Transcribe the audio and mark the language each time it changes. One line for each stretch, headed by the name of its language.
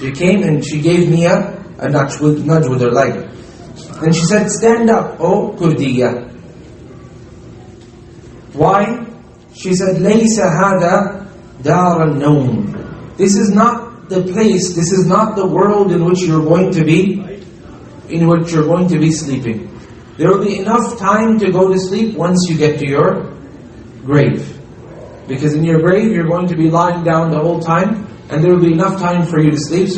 English: She came and she gave me a nudge with her leg. And she said, stand up, O Kurdiya. Why?
Arabic: She said, لَيْسَ هَذَا دَارَ النَّوْمِ.
English: This is not the place, this is not the world in which you're going to be sleeping. There will be enough time to go to sleep once you get to your grave. Because in your grave, you're going to be lying down the whole time, and there will be enough time for you to sleep.